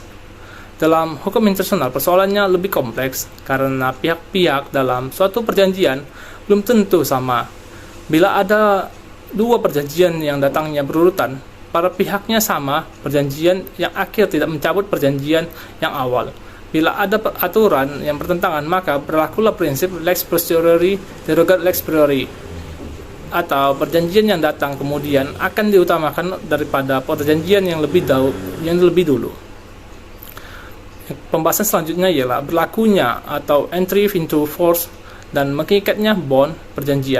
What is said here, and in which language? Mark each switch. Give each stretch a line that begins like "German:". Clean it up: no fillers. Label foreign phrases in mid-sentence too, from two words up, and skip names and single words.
Indonesian: Dalam hukum internasional, persoalannya lebih kompleks karena pihak-pihak dalam suatu perjanjian belum tentu sama. Bila ada dua perjanjian yang datangnya berurutan, para pihaknya sama perjanjian yang akhir tidak mencabut perjanjian yang awal. Bila ada aturan yang bertentangan, maka berlakulah prinsip
Latin: lex posteriori derogat lex priori,
Indonesian: atau perjanjian yang datang kemudian akan diutamakan daripada perjanjian yang lebih dulu. Pembahasan selanjutnya ialah berlakunya atau
English: entry into force
Indonesian: dan mengikatnya bond perjanjian.